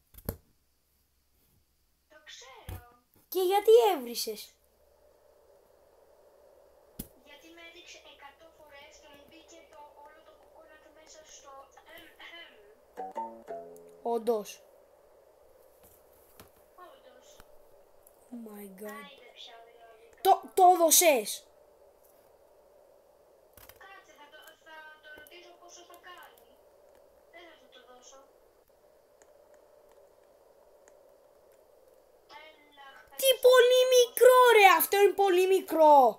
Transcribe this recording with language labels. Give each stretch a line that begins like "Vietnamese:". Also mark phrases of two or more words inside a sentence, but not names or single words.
Greek: Το ξέρω. Και γιατί έβρισες? Γιατί με έδειξε 100 φορές και μου μπήκε όλο το κοκόνατ μέσα στο... Όντως. Όντως.
English: Oh my god.
Greek: Άιντε πια δηλαδή. Το έδωσες. Κάτσε, θα το ρωτήσω πόσο θα κάνει. Δεν θα το δώσω. Έλα, Τι πολύ μικρό ρε, αυτό είναι πολύ μικρό.